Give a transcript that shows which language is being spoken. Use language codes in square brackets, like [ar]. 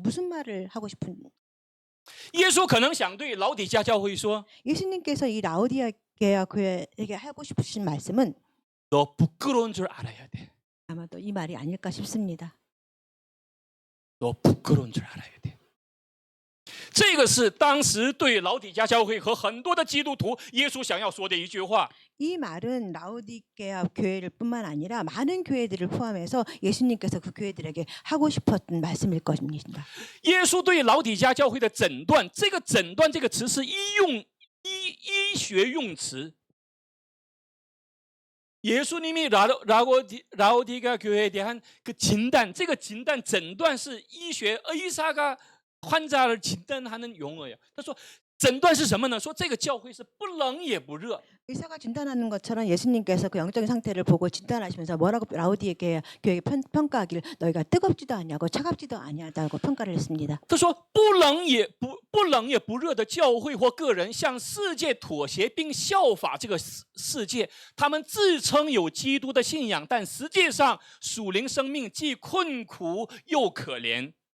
[ko] 무슨 말을 하고 싶은 [zh] 耶稣可能想对老底嘉教会说： [ko] 예수님께서 이 라오디게아 교회에게 하고 싶으신 말씀은 너 부끄러운 줄 알아야 돼. 아마도 이 말이 아닐까 싶습니다. 너 부끄러운 줄 알아야 돼. [zh] 这个是当时对老底嘉教会和很多的基督徒耶稣想要说的一句话。 [ko] 이 말은 라오디게아 교회를 뿐만 아니라 많은 교회들을 포함해서 예수님께서 그 교회들에게 하고 싶었던 말씀일 것입니다. [zh] 耶稣对老底嘉教会的诊断，这个诊断这个词是医学用词。 [ko] 예수님이 라오디게아 교회에 대한 그 진단, [zh] 这个诊断是医学 [ko] 의사가 환자를 진단하는 용어예요. [zh] 他说诊断是什么呢？说这个教会是不冷也不热。 [ko] 의사가 진단하는 것처럼 예수님께서 그 영적인 상태를 보고 진단하시면서 뭐라고 라오디게아 교회에 평가하기를 너희가 뜨겁지도 아니하고 차갑지도 아니하다고 평가를 했습니다. [zh] 他说不冷也不热的教会或个人向世界妥协并效法这个世界，他们自称有基督的信仰，但实际上属灵生命既困苦又可怜。